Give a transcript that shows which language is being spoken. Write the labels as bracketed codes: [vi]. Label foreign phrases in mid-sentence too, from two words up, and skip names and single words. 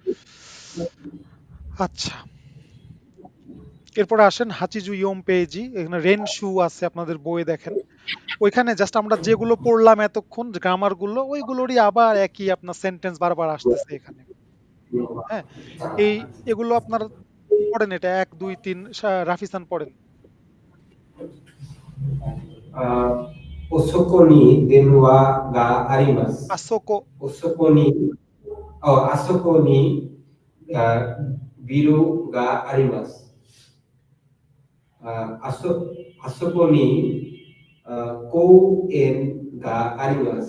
[bn] আচ্ছা, এরপরে আসেন [ja] 八十四ページ. [bn] এখানে [ja] 練習 [bn] আছে আপনাদের বইয়ে দেখেন। ওইখানে জাস্ট আমরা যেগুলো পড়লাম এতক্ষণ গ্রামার গুলো, ওইগুলোরই আবার একই আপনার সেন্টেন্স বারবার আসতেছে এখানে। হ্যাঁ, এগুলো আপনার পড়েন, এটা 1 2 3 রাফিসান পড়েন। [ja] おそこに電話があります。 আসোকো おそこに、あそこにビルがあります。あそこに公園があります。